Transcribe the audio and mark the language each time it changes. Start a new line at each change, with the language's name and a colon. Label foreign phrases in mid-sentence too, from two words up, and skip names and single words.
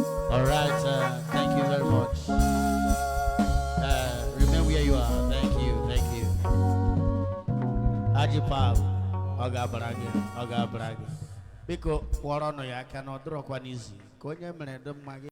English: All right, uh, thank you very much. Uh, remain where you are. Thank you, thank you. Haji Bob, Oga Bragi, Oga Bragi.
Igbo: Biko, kpọrọnụ ya aka na ọ dịrọkwa n'izu. Ka onye mere dị mma gị.